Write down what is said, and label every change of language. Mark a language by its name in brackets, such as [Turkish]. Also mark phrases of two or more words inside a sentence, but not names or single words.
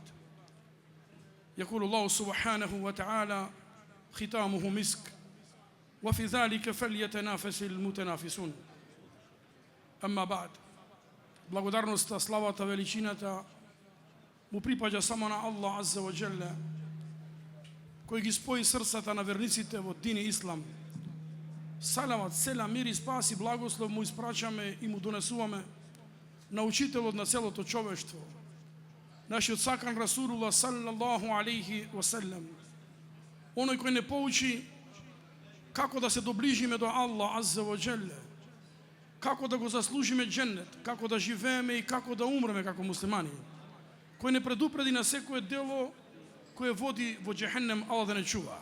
[Arabic] يقول الله سبحانه وتعالى ختامه مسك وفي ذلك فليتنافس المتنافسون. أما بعد, [Macedonian] благодарноста, славата, величината му припаѓа само на Аллах [Arabic] عز وجل, [Macedonian] кој ги спои срцата на верниците во дин Ислам. Салават, селам, мир и спас и благослов му испрачаме и му донесуваме на учителот на целото човештво, нашиот сакан Расулулlah [Arabic] صلى الله عليه وسلم, [Macedonian] оној кој не поучи како да се доближиме до Аллах [Arabic] عز وجل, [Macedonian] како да го заслужиме дженнет, како да живееме и како да умреме како муслимани, кој не предупреди на секое дело koje води во джехеннем, Аллах да не чува.